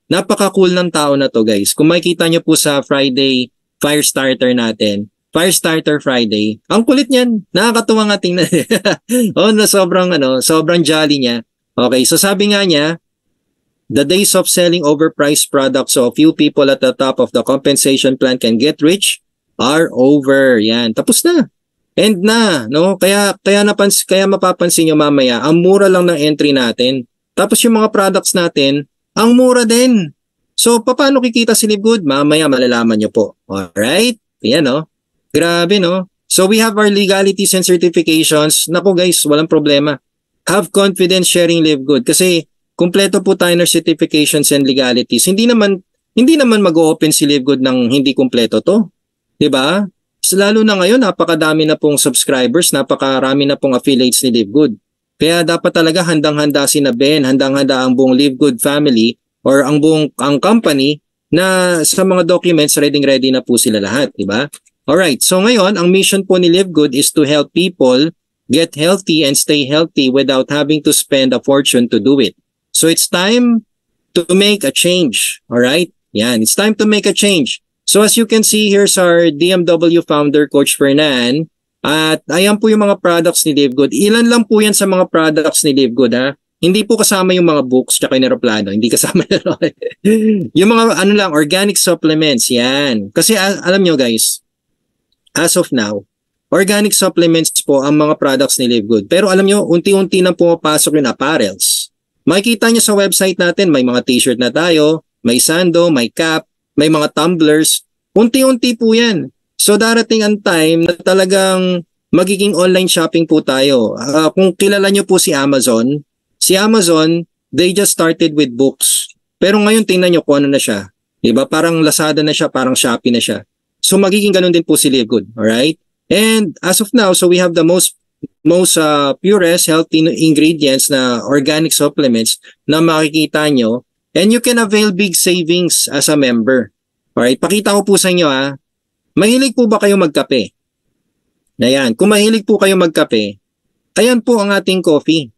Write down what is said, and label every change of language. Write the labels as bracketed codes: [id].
[tl] Napaka-cool ng tao na to, guys. Kung makikita nyo po sa Friday Firestarter natin, Firestarter Friday, ang kulit niyan. Nakakatuwa nga tingnan. Sobrang jolly niya. [en] Okay, so [tl] sabi nga niya, [en] the days of selling overpriced products so a few people at the top of the compensation plan can get rich are over. [tl] Yan, tapos na. End na, no? Kaya mapapansin nyo mamaya, ang mura lang ng entry natin. Tapos yung mga products natin, ang mura din. So, paano kikita si Live Good? Mamaya malalaman nyo po. Alright? Yan, no? Grabe, no? [en] So, we have our legalities and certifications. [tl] Naku guys, walang problema. [en] Have confidence sharing Live Good. [tl] Kasi, kumpleto po tayo ng [en] certifications and legalities. [tl] Hindi naman mag-open si Live Good ng hindi kumpleto to. 'Di ba? Lalo na ngayon, napakadami na pong subscribers, napakarami na pong affiliates ni Live Good. Kaya dapat talaga handang-handa si Ben, handang-handa ang buong Live Good family [en] or ang company [tl] na sa mga documents ready na po sila lahat, 'di ba? [en] Alright, so [tl] ngayon, ang [en] mission po ni Live Good is to help people get healthy and stay healthy without having to spend a fortune to do it. So it's time to make a change. Alright? Yan. It's time to make a change. So as you can see, here's our DMW founder, Coach Fernan. [tl] At ayan po yung mga products ni Live Good. Ilan lang po yan sa mga products ni Live Good, ha? Hindi po kasama yung mga books tsaka yung aeroplano. Hindi kasama yan. Yung mga organic supplements. Yan. Kasi alam nyo guys, [en] as of now, [tl] organic supplements po ang mga products ni Live Good. Pero alam nyo, unti-unti nang pumapasok yung apparels. Makikita nyo sa website natin, may mga t-shirt na tayo, may sando, may cap, may mga tumblers. Unti-unti po yan. So darating ang time na talagang magiging online shopping po tayo. Kung kilala nyo po si [en] Amazon, they just started with books. [tl] Pero ngayon tingnan nyo kung ano na siya. Diba? Parang Lazada na siya, parang Shopee na siya. So magiging ganun din po si Live Good. Alright? [en] And as of now, so we have the most purest healthy ingredients na organic supplements [tl] na makikita nyo. [en] And you can avail big savings as a member. [tl] Alright? Pakita ko po sa inyo ha. Mahilig po ba kayo magkape? Ayan. Kung mahilig po kayo magkape, ayan po ang ating coffee.